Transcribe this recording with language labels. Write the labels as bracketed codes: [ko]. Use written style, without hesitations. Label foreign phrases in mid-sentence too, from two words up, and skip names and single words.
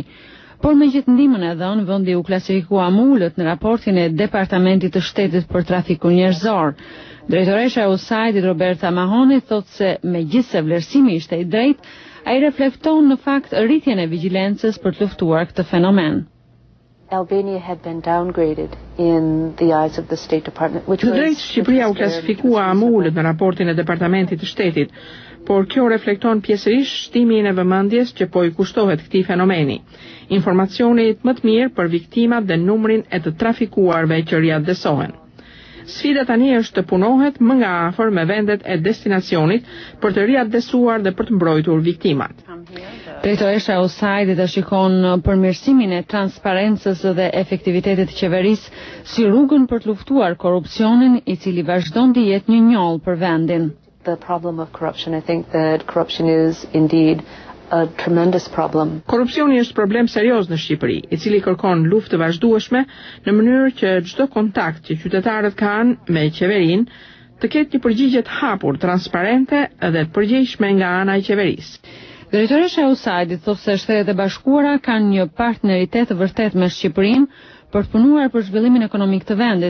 [sq] Por me gjithë ndihmën e dhënë, vendi u klasifikua më ulët në raportin e Departamentit të Shtetit për trafikun njerëzor. Drejtoresha e USAID-it Roberta Mahoni thotë se megjithse vlerësimi ishte i drejtë, ai reflekton në fakt rritjen e vigjilencës për të luftuar këtë fenomen. [en] Albania had been downgraded in the eyes of the State Department, which was [sq] drejt Shqipëria u klasifikua më ulët në raportin e Departamentit të Shtetit, por kjo reflekton pjesërisht shtimin e vëmendjes që po i kushtohet këtij fenomeni. Informacionit më të mirë për viktimat dhe numrin e të trafikuarve që riadësohen. Sfida tani është të punohet më nga afër me vendet e destinacionit për të riadësuar dhe për të mbrojtur viktimat. Drejtoresha e USAID-it shikon përmirësimin e transparencës dhe efektivitetit të qeverisë si rrugën për të luftuar korrupsionin, i cili vazhdon të jetë një njoll për vendin. The problem of corruption, I think that corruption is indeed a tremendous problem. Korrupsioni është problem serioz në Shqipëri, i cili kërkon luftë të vazhdueshme në mënyrë që çdo kontakt që qytetarët kanë me qeverinë të ketë një përgjigje të hapur, transparente dhe të përgjegjshme nga ana e qeverisë. Drejtoresha e USAID-it thotë se Shtetet e Bashkuara kanë një partneritet të vërtetë me Shqipërinë për të punuar për zhvillimin ekonomik të vendit.